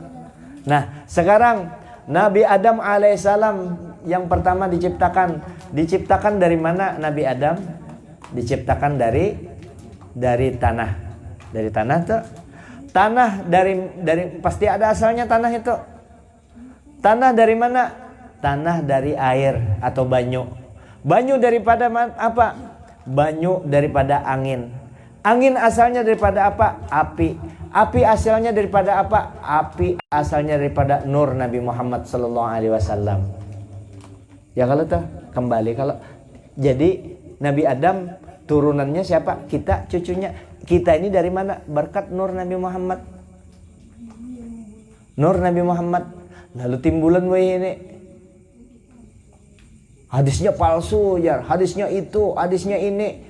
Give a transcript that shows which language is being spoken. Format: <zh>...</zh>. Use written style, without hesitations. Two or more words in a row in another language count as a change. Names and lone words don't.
<id>Nah sekarang Nabi Adam alaihissalam yang pertama diciptakan dari mana Nabi Adam? Diciptakan dari tanah. Dari tanah tuh. Tanah dari pasti ada asalnya tanah itu. Tanah dari mana? Tanah dari air atau banyu. Banyu daripada apa? Banyu daripada angin. Angin asalnya daripada apa? Api. Api asalnya daripada apa? Api asalnya daripada nur Nabi Muhammad</id> <ar>sallallahu alaihi wasallam.</ar> <id>Ya kalau tuh kembali kalau jadi Nabi Adam turunannya siapa? Kita cucunya. Kita ini dari mana? Berkat nur Nabi Muhammad. Nur Nabi Muhammad. Lalu timbulan ini. Hadisnya palsu ya, hadisnya itu, hadisnya ini.</id>